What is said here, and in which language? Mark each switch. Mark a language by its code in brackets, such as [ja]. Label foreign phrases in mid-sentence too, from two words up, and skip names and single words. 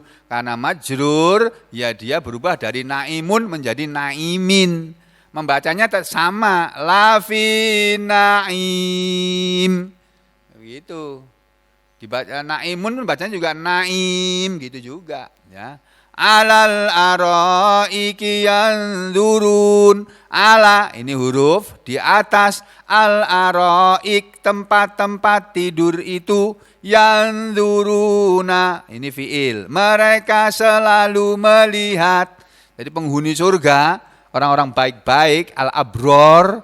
[id] Karena majrur ya dia berubah dari naimun menjadi naimin. Membacanya sama, [ar] لفي نعيم. [id] Begitu. Dibaca naimun bacanya juga naim gitu juga, ya. [ar] على الأرائك ينظرون. [id] Ala ini huruf di atas, [ar] الأرائك [id] tempat-tempat tidur itu, yanzuruna ini fiil, mereka selalu melihat. Jadi penghuni surga, orang-orang baik-baik, [ar] الأبرار.